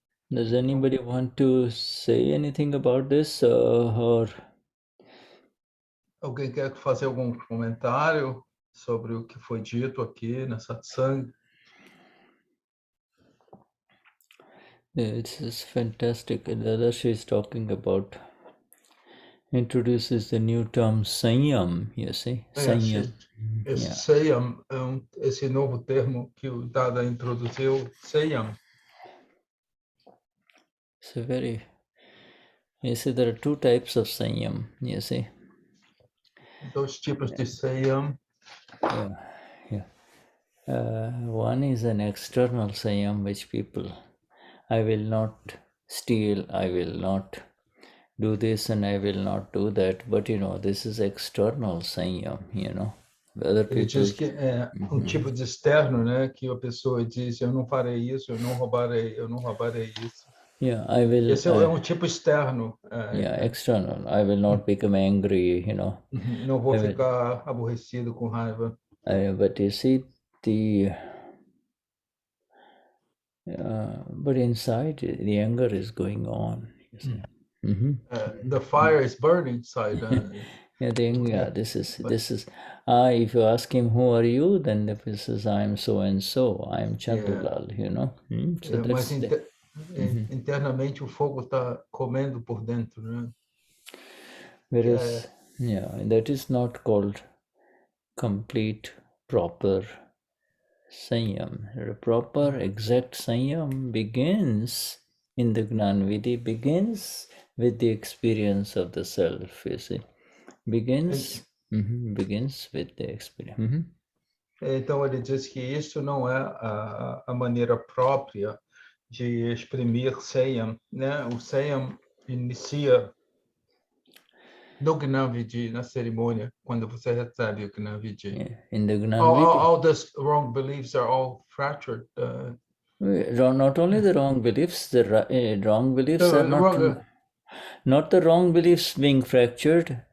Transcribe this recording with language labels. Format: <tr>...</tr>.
<en>Does anybody want to say anything about this or?</en> <pt>Alguém quer fazer algum comentário sobre o que foi dito aqui na satsang?</pt> <en>It's fantastic. Dadashri is talking about, introduces the new term saiyam, you see? Saiyam.</en> <pt>Esse saiyam, esse novo termo que o Dada introduziu, saiyam.</pt> <en>So you see, there are two types of saiyam, you see?</en> <pt>2 tipos de saiyam.</pt> <en>Yeah. One is an external saiyam, which people, I will not steal, I will not do this and I will not do that. But, this is external saiyam, Other</en> <pt>Ele diz que é tipo de externo, né? Que a pessoa diz, eu não farei isso, eu não roubarei isso.</pt> <en>Yeah, I will...</en> <pt>Esse é tipo externo.</pt> <en>external. I will not become angry,</en> <pt>Não vou ficar aborrecido com raiva.</pt> <en>But you see, but inside, the anger is going on, you see. The fire is burning inside. This is if you ask him who are you, then the person says I am so and so, I am Chandulal, So</en> <pt>mas internamente o fogo está comendo por dentro, né?</pt> <en>Whereas, that is not called complete, proper saiyam. The proper, exact saiyam begins in the Gnanvidhi, begins with the experience of the self, you see. Begins with the experience.</en> <pt>Então, ele diz que isso não é a maneira própria de exprimir saiyam, né? O saiyam inicia no Gnanvidhi, na cerimônia, quando você recebe o Gnanvidhi.</pt> <en>In the Gnanvidhi, all these wrong beliefs are all fractured. Not only the wrong beliefs, the wrong beliefs are not the wrong beliefs being fractured.</en>